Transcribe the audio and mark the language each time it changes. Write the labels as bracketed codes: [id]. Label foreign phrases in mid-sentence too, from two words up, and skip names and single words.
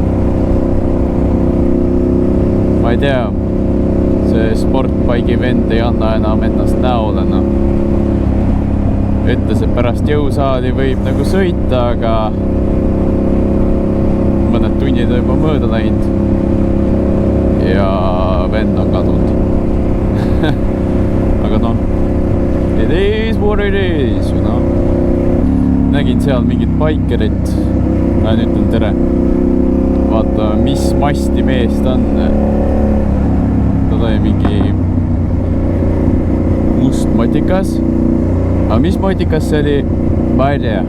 [et] Ma ei tea, see sportbike'i vend ei anna enam ennast näole, no. Ütles, et pärast jõusaali võib nagu sõita, aga mõned tunnid on juba mööda läinud ja vend on kadunud. Aga noh, [en] it is what it is, you know. [et] Nägin seal mingit bikerit, lähen ütlen tere. Vaata, mis masti mees ta on. Ta oli mingi must motikas. Aga mis motikas see oli? Ma ei tea.